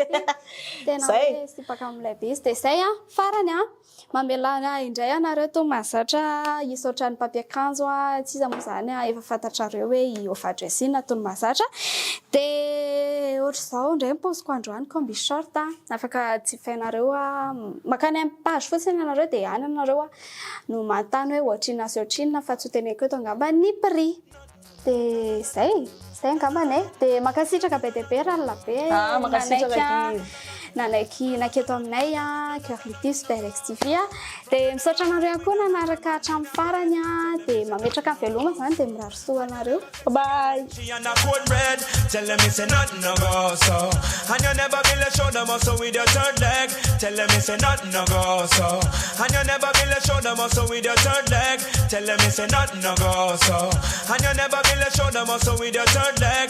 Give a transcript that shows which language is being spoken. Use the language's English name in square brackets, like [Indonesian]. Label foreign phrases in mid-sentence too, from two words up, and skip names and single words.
[Malagasy] Tena hoe sipakamo am'ilay be izy de zay farany mamelana indray anareo to mahazatra hisaotra ny papiakanjo tsy iza moa zany efa fantatrareo hoe io fadresina natony mahazatra de ohatra zao indray mipoziko androany combi short afaka jifainareo makany amin'ny page fotsiny anareo de any anareo no manontany hoe ohatrina sy ohatrina fa tsy ho teneko eto angamba ny prix de zay angambany de makasitraka be de be raha be makasitraka naketo aminay Curlity Super X TV de misaotra anareo koa nanaraka hatramin'ny farany de mametraka veloma zany de mirary soa anareo. Bye. [English] Tell them it's nothing no go so, and you never will show them also with your third leg. Tell them it's nothing no go so, and you never will show them also with your third leg. Tell them it's nothing no go so, and you never will show them also with your third leg.